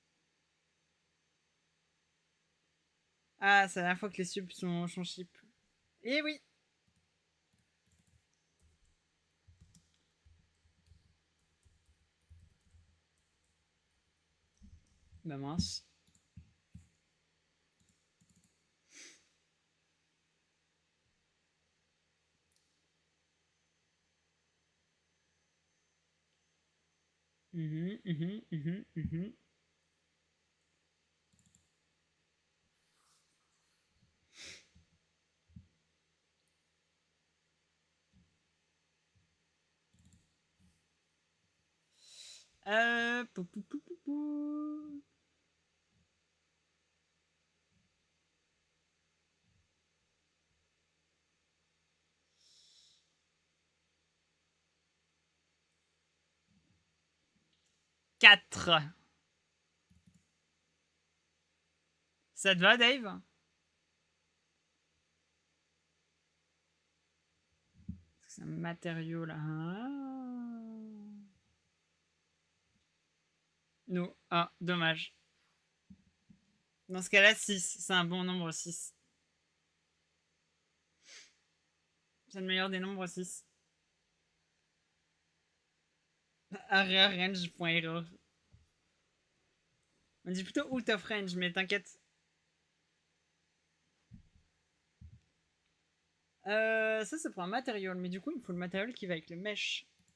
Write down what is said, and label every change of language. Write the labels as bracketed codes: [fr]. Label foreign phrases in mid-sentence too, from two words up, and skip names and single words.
[fr] Ah, c'est la dernière fois que les subs sont cheap. Eh oui. Bah mince. Mhm, mhm, mhm, mhm. Pou, pou, pou, pou, pou. Quatre. Ça te va, Dave? C'est un matériau là. Ah. Non. Ah, dommage. Dans ce cas-là, 6. C'est un bon nombre 6. C'est le meilleur des nombres 6. [en] Area range.error. [fr] On dit plutôt [en] out of range, [fr] mais t'inquiète. Ça, c'est pour un matériau. Mais du coup, il me faut le matériau qui va avec le mesh.